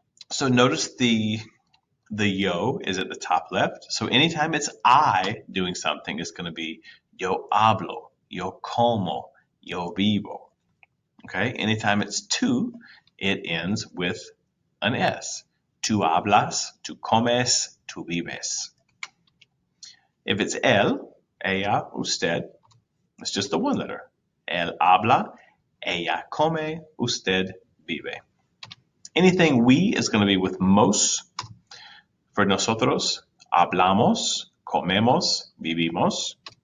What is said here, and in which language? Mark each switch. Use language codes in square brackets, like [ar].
[en] So notice the yo is at the top left. So anytime it's I doing something, it's going to be [es] yo hablo, yo como, yo vivo. [en] Okay. Anytime it's tú, it ends with an S. [es] Tú hablas, tú comes, tú vives. [en] If it's él, ella, usted, it's just the one letter. [es] Él habla, ella come, usted vive. [en] Anything we is going to be with mos. [es] For nosotros, hablamos, comemos, vivimos.